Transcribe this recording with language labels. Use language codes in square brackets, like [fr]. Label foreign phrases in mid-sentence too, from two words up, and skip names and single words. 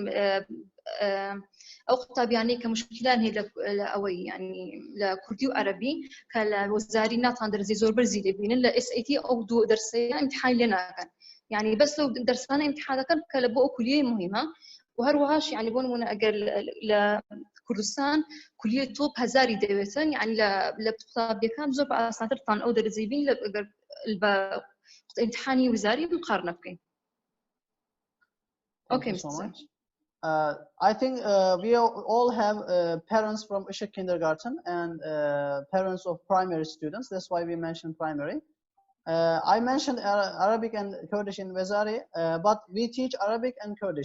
[ckb] ئەو قوتابیانەی کە مشکلان هەیە لە ئەوەی ینی لە کوردی و عەرەبی کە لە وەزاری ناتان دەرزی زۆر بەرزی دەبینن لە SAT ئەو دوو دەرسەیە ئیمتحان لێ ناکەن یعنی بەس لەو دەرسانە ئیمتحان دەکەن کە لە بۆ ئەو کولیەی مهمە و هەروەهاش یعنی بۆ نمونە ئەگەر لە کوردستان کولیە تۆپ هەزاری دەوێتن یعنی لە قوتابیەکان زۆر بە ئاسانترتان ئەو دەرزی بین ئەگەر بە ئیمتحانی وزاری مقارنە بکەین. [en] Okay, so much. I think we all have parents from Ishik Kindergarten and parents of primary students. That's why we mentioned primary. I mentioned Arabic and Kurdish in Vezarve, but we teach Arabic and Kurdish.